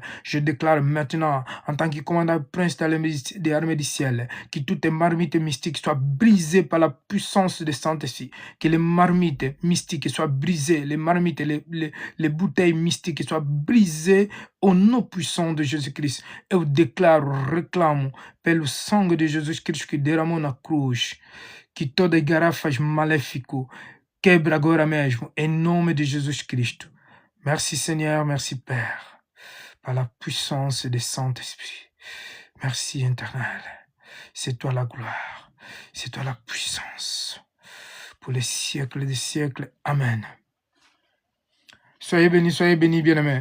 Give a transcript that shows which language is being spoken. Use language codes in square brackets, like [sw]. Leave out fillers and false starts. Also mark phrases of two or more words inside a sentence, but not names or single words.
[fr] Je déclare maintenant, en tant que commandant prince des armées du ciel, que toutes les marmites mystiques soient brisées par la puissance de Saint-Esprit. Que les marmites mystiques soient brisées, les marmites, les bouteilles mystiques soient brisées au nom puissant de Jésus-Christ. Et je déclare, reclame, per le sangue de Jésus-Christ qui [pt] derramou na cruz, que toda garrafas maléfico quebra agora mesmo, em nome de Jesus-Cristo. [fr] Merci Seigneur, merci Père, par la puissance du Saint-Esprit. Merci éternel. C'est toi la gloire, c'est toi la puissance. Pour les siècles des siècles. Amen. Soyez bénis, bien-aimés.